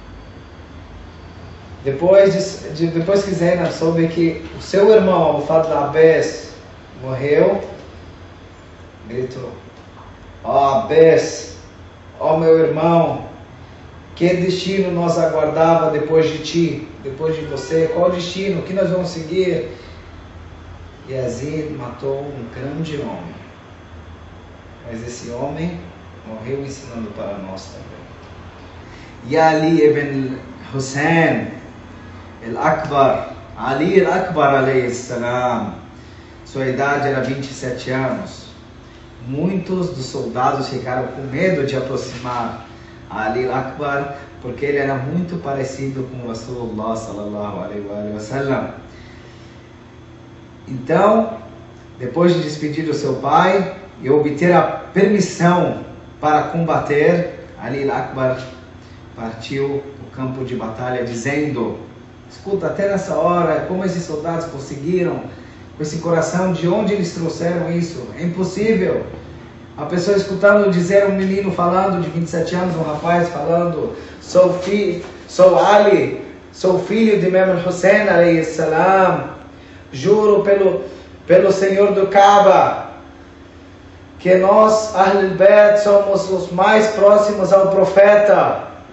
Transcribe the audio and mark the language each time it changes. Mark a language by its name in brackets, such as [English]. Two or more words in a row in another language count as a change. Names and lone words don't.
[Portuguese] Depois que Zainab soube que o seu irmão, Abu Fadl Abbas, morreu, gritou: Abbas, meu irmão, que destino nos aguardava depois de ti, depois de você? Qual o destino? O que nós vamos seguir? Yazid matou um grande homem, mas esse homem morreu ensinando para nós também. E Ali ibn Hussein al-Akbar, Ali al-Akbar [Arabic] عليه السلام, [Portuguese] sua idade era 27 anos. Muitos dos soldados ficaram com medo de aproximar Ali al-Akbar, porque ele era muito parecido com o Rasulullah [Arabic] صلى الله عليه وسلم. [Portuguese] Então, depois de despedir o seu pai e obter a permissão para combater, Ali al-Akbar partiu do campo de batalha dizendo: escuta, até nessa hora, como esses soldados conseguiram, com esse coração, de onde eles trouxeram isso? É impossível. A pessoa escutando dizer, um menino falando de 27 anos, um rapaz falando: sou Ali, sou filho de Imam Hussein [Arabic] عليه السلام, [Portuguese] juro pelo Senhor do Kaaba que nós, [Arabic] أهل البيت, [Portuguese] somos os mais próximos ao profeta.